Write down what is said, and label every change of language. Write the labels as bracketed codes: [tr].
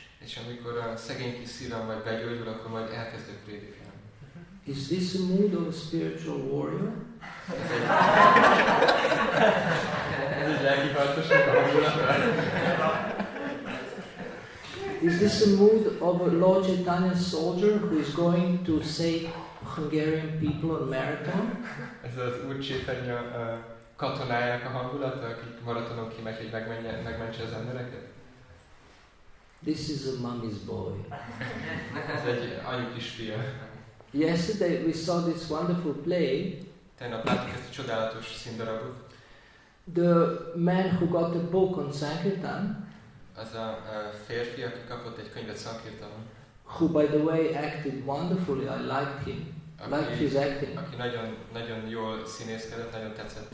[hu] És amikor a szegény kis szívem majd begyógyul, akkor majd elkezdek prédikálni. [en] Is this a mood of a spiritual warrior? [hu] Ez egy lelki harcosnak a hangulata. [en] Is this a mood of a Lord Chaitanya soldier who is going to save Hungarian people on marathon? [hu] Ez az Úr Chaitanya katonájának a hangulata, akik maratonon kimegy, hogy megmentse az embereket? [en] This is a mommy's boy. [hu] Ez egy anyu kisfia. [en] Yesterday we saw this wonderful play. [hu] Tegnap láttuk ezt a csodálatos színdarabot. [en] The man who got the book on Sankirtan, [hu] Az a férfi, aki kapott egy könyvet Sankirtanon, [en] who by the way acted wonderfully, I liked him. Liked his acting. [hu] aki nagyon jól színészkedett, nagyon tetszett.